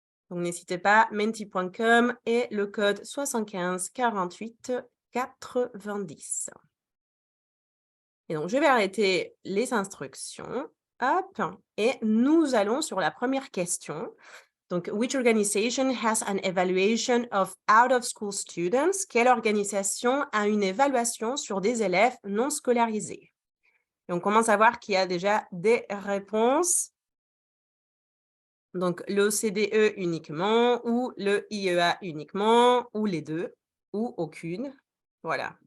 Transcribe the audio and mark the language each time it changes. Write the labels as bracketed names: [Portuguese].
[French] Donc, n'hésitez pas, menti.com et le code 75 48 90. Et donc, je vais arrêter les instructions. Hop, et nous allons sur la première question. [English] Donc, which organization has an evaluation of out-of-school students? [French] Quelle organisation a une évaluation sur des élèves non scolarisés? Et on commence à voir qu'il y a déjà des réponses. Donc, l'OCDE uniquement, ou le IEA uniquement, ou les deux, ou aucune. Voilà.